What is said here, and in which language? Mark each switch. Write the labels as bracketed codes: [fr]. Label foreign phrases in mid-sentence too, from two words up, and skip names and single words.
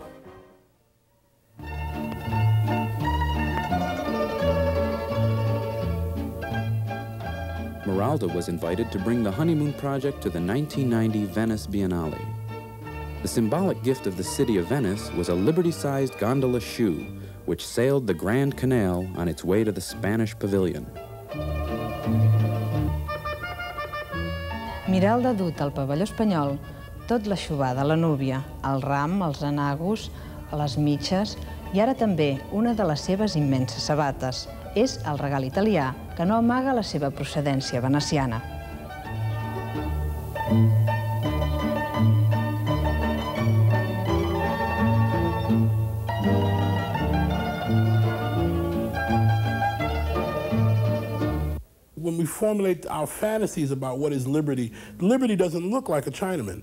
[en] Miralda was invited to bring the Honeymoon project to the 1990 Venice Biennale. The symbolic gift of the city of Venice was a Liberty-sized gondola shoe, which sailed the Grand Canal on its way to the Spanish pavilion. [ca] Miralda ha dut al pavelló espanyol tot l'aixovar de la núvia, el ram, els enagos, les mitges i ara també una de les seves immenses sabates. És el regal italià que no amaga la seva procedència veneciana. [en] When we formulate our fantasies about what is liberty, liberty doesn't look like a Chinaman.